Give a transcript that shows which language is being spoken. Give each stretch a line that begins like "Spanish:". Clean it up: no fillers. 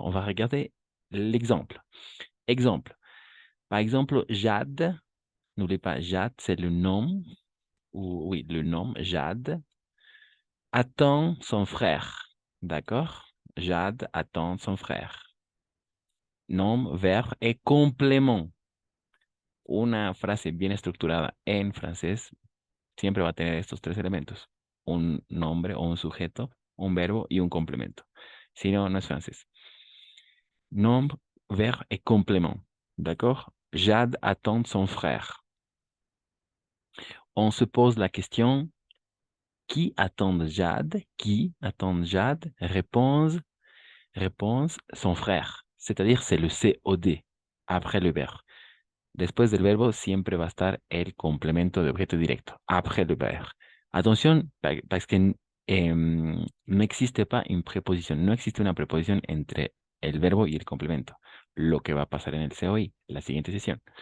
French: On va regarder l'exemple. Exemple. Par exemple, Jade. N'oubliez pas, Jade, c'est le nom. Oui, le nom, Jade. Attend son frère. D'accord? Jade attend son frère. Nom, verbe et complément.
Spanish: Una frase bien estructurada en francés siempre va a tener estos tres elementos. Un nombre o un sujeto, un verbo y un complemento. Si no, no es francés.
French: Nombre, verbe et complément. D'accord? Jade attend son frère. On se pose la question, qui attend Jade? Qui attend Jade? Réponse, son frère. C'est-à-dire, c'est le COD après le verbe.
Spanish: Después del verbo siempre va a estar el complemento de objeto directo,
French: après le verbe.
Spanish: Atención,
French: parce que
Spanish: no existe
French: pas une préposition,
Spanish: no existe una preposición entre el verbo y el complemento, lo que va a pasar en el COI, la siguiente sesión.